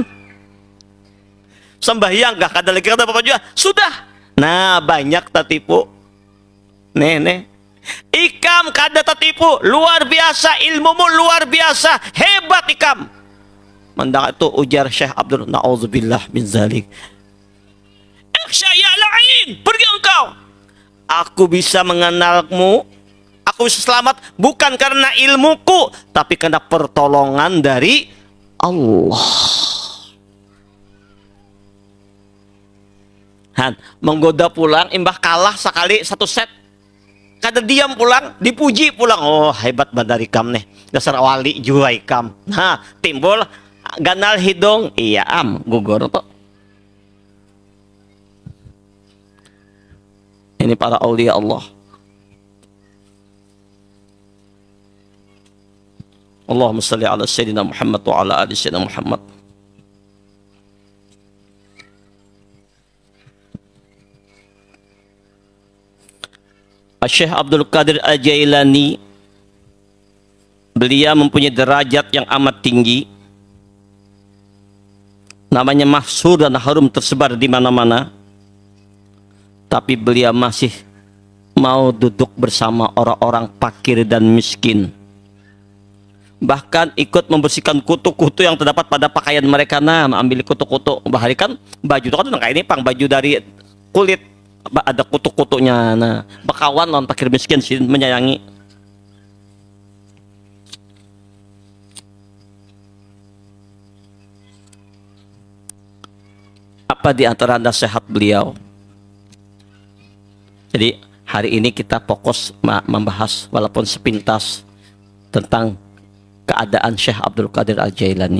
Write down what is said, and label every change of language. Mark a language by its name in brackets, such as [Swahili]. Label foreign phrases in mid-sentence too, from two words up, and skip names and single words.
[Banjar] Sembahyang gak kada lagi kata apa juga sudah. Nah banyak tertipu. Nih ikam kada tertipu, luar biasa ilmumu, luar biasa hebat ikam. Mendang itu ujar Syekh Abdul, [Arabic] نعوذ بالله من ذلك. [Banjar] Ya lain, pergi engkau. [Indonesian] Aku bisa mengenalmu, aku bisa selamat bukan karena ilmuku, tapi karena pertolongan dari Allah. [Banjar] Han, menggoda pulang, imbah kalah sekali satu set, kada diam pulang, dipuji pulang. Oh hebat bandar ikam nih, dasar wali jua ikam. Nah timbul ganal hidung, iya gugur tuh. [Indonesian] Ini para aulia Allah. [Arabic] اللهم صل على سيدنا محمد وعلى آل سيدنا محمد. [Indonesian] Syekh Abdul Qadir Al-Jailani, beliau mempunyai derajat yang amat tinggi. Namanya masyhur dan harum tersebar di mana-mana. Tapi beliau masih mau duduk bersama orang-orang fakir dan miskin. Bahkan ikut membersihkan kutu-kutu yang terdapat pada pakaian mereka. Nah, ambil kutu-kutu, [Banjar] baharikan baju itu kan kayak ini pang baju dari kulit, ada kutu-kutunya. Nah, bekawan non fakir miskin sih menyayangi. [Indonesian] Apa di antara nasihat beliau? Jadi hari ini kita fokus membahas walaupun sepintas tentang keadaan Syekh Abdul Qadir Al-Jailani.